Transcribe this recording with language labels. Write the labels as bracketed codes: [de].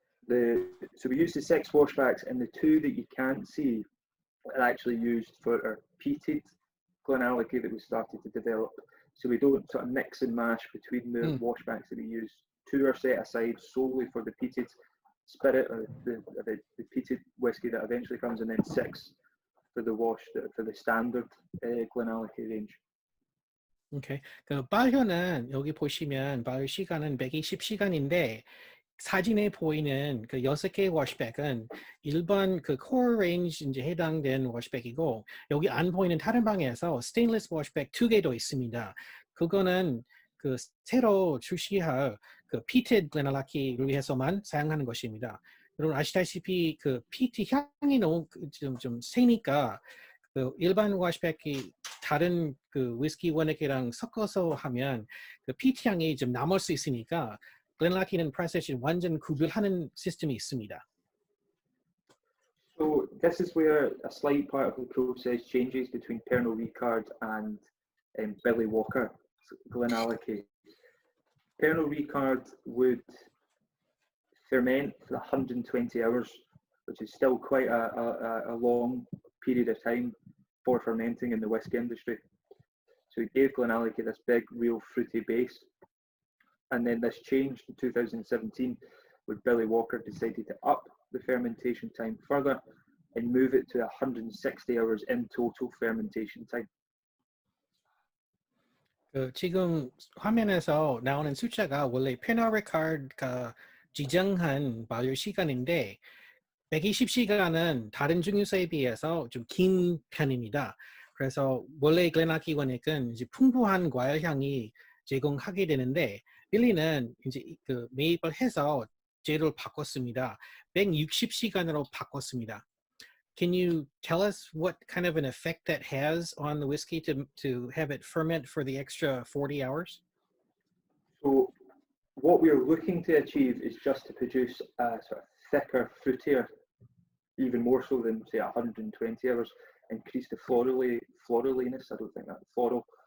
[en] So we use the 6 washbacks, and the 2 that you can't see are actually used for our peated GlenAllachie that we started to develop. So we don't sort of mix and mash between the washbacks that we use. 2 are set aside solely for the peated spirit or the peated whiskey that eventually comes, and then 6 for the wash, for the standard GlenAllachie range. 오케이. [ko] 그 발효는 여기 보시면 발효 시간은 120시간인데 사진에 보이는 그 6개의 워시백은 일반 그 코어 레인지 이제 해당된 워시백이고 여기 안 보이는 다른 방에서 스테인리스 워시백 2개도 있습니다. 그거는 그 새로 출시할 그 피티드 글렌알라키를 위해서만 사용하는 것입니다. 여러분 아시다시피 그 피티 향이 너무 좀 세니까 그 일반 워시백이 다른 그 위스키 원액이랑 섞어서 하면 그 피티 향이 좀 남을 수 있으니까 글렌알라키는 프로세스 완전 구별하는 시스템이 있습니다. [en] So this is where a slight part of the process changes between Pernod Ricard and Billy Walker GlenAllachie. Pernod Ricard would ferment for 120 hours, which is still quite a long period of time for fermenting in the whiskey industry. So it gave GlenAllachie this big, real fruity base. And then this changed in 2017 when Billy Walker decided to up the fermentation time further and move it to 160 hours in total fermentation time. [ko] 그 지금 화면에서 나오는 숫자가 원래 페너 리카드가 지정한 발효 시간인데 120시간은 다른 증류소에 비해서 좀 긴 편입니다. 그래서 원래 글렌알라키 원액은 이제 풍부한 과일 향이 제공하게 되는데 빌리는 이제 그 매입을 해서 재료를 바꿨습니다. 160시간으로 바꿨습니다. [en] Can you tell us what kind of an effect that has on the whiskey to have it ferment for the extra 40 hours? So what we're looking to achieve is just to produce a sort of thicker, fruitier, even more so than say 120 hours, increase the floraliness. I don't think that's floral.